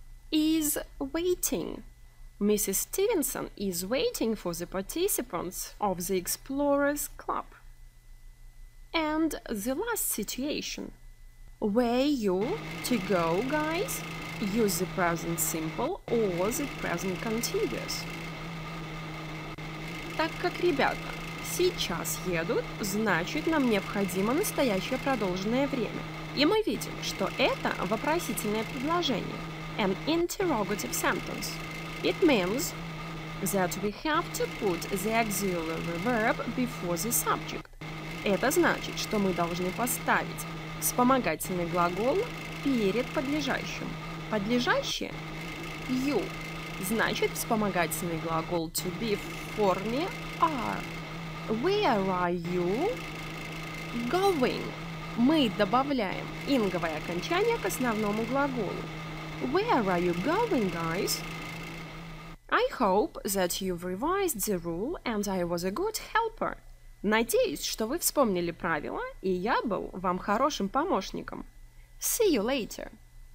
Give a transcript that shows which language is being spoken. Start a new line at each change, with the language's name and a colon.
English: Is waiting. Mrs. Stevenson is waiting for the participants of the Explorers Club. And the last situation. Where you to go, guys? use the present simple or the present continuous.
Russian: Так как ребята сейчас едут, значит нам необходимо настоящее продолженное время. И мы видим, что это вопросительное предложение,
English: an interrogative sentence. It means that we have to put the auxiliary verb before the subject.
Russian: Это значит, что мы должны поставить вспомогательный глагол перед подлежащим. Подлежащее – you. Значит, вспомогательный глагол to be в форме are.
English: Where are you going?
Russian: Мы добавляем инговое окончание к основному глаголу.
English: Where are you going, guys? I hope that you've revised the rule and I was a good helper.
Russian: Надеюсь, что вы вспомнили правила, и я был вам хорошим помощником.
English: See you later.